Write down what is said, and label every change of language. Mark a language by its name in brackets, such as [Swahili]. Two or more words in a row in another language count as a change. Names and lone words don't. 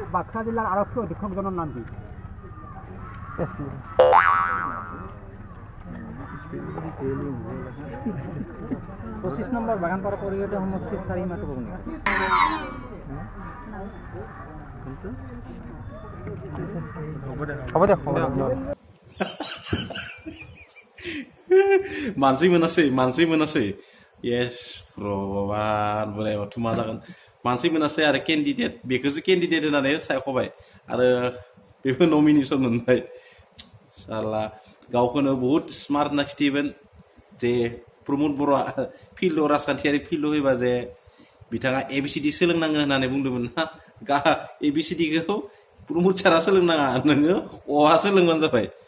[Assamese] বাক্সা জিলাৰ আৰক্ষী অধীক্ষকজনৰ নাম কি SP 25 নম্বৰ বাগানপাৰা পৰিষদীয় সমষ্টিৰ 4 মাহটো ক'ব নেকি হ'ব দে [Bodo] मानसि मोनासै येस भगवान बोराय बाथौ मा जागोन मानसि मोनासै आरो केन्डिडेट बेखौसो केन्डिडेट होननानै सायख'बाय आरो बेबो नमिनेसन मोनबाय साला गावखौनो बहुद स्मार्ट होनना खिथियोमोन जे प्रमोद बर'आ फिल्डआव राजखान्थियारि फिल्डआव फैबा जे बिथाङा ABCD सोलोंनांगोन होननानै बुंदोंमोन ना ABCDखौ प्रमोद सारा सोलोंनाङा नोङो अहा सोलोंबानो जाबाय